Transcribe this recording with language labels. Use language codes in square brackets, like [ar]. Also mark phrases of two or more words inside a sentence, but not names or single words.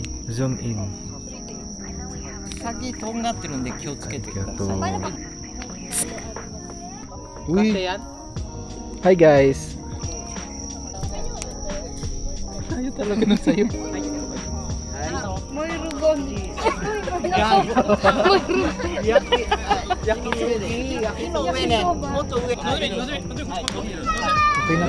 [en] Zoom in. [ja] 先とんがってるんで気をつけてください。 [en] Uy! Hi guys! [tl] Ayaw talaga na sa'yo. Okay na.